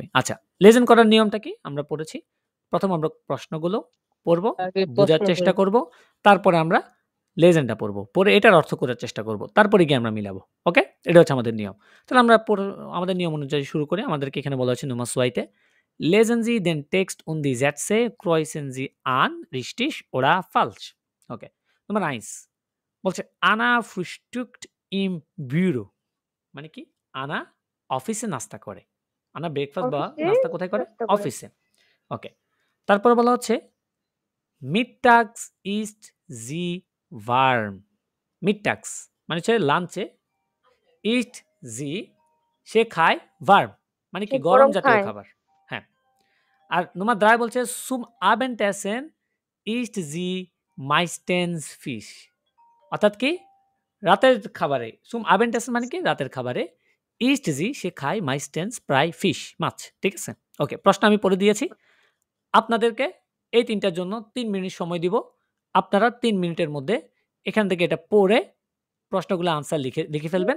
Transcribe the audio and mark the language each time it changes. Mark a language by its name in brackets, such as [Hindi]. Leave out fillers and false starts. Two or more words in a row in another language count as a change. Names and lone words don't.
[Bangla] আচ্ছা, লেজেন্ড করার নিয়মটা কি? আমরা পড়েছি। ১ম আমরা প্রশ্নগুলো পড়ব, আগে বুঝার প্রশ্ন চেষ্টা করি। করব। তারপরে আমরা লেজেন্ডটা পড়ব। পড়ে এটার অর্থ করার চেষ্টা করব। তারপরে গিয়ে আমরা মিলাবো। ওকে? এটা হচ্ছে আমাদের নিয়ম। তাহলে আমরা আমাদের নিয়ম অনুযায়ী শুরু করি। আমাদেরকে এখানে বলা হয়েছে Nummer 2 তে [German] Lesen Sie den Text und die Sätze kreuzen Sie an, richtig oder falsch? [Bangla] ওকে। Nummer 1 বলছে [German] Anna frühstückt im Büro [Bangla] মানে কি? আনা অফিসে নাস্তা করে। আনা ব্রেকফাস্ট বা অফিসে নাস্তা কোথায় করে? নাস্তা করে। অফিসে। ওকে। তারপরে বলা হচ্ছে [German] Mittags isst sie warm. [Bangla] মিডটাগস মানে হচ্ছে লাঞ্চে [German] isst sie [Bangla] সে খায় ভার্ম মানে সে কি? গরম গরম জাতীয় খায়। খাবার। হ্যাঁ। আর Nummer 3 বলছে [German] Zum Abendessen isst sie meistens Fisch [Bangla] অর্থাৎ কি? রাতের খাবারে [German] Zum Abendessen [Bangla] মানে কি? রাতের খাবারে [German] isst sie [Bangla] সে খায় মাইস্টেন্স প্রায় ফিশ মাছ। ঠিক আছে? ওকে প্রশ্ন আমি পড়ে দিয়েছি। আপনাদেরকে এই ৩ টার জন্য ৩ মিনিট সময় দিব। আপনারা ৩ মিনিটের মধ্যে এখান থেকে এটা পড়ে প্রশ্নগুলো আনসার লিখে ফেলবেন।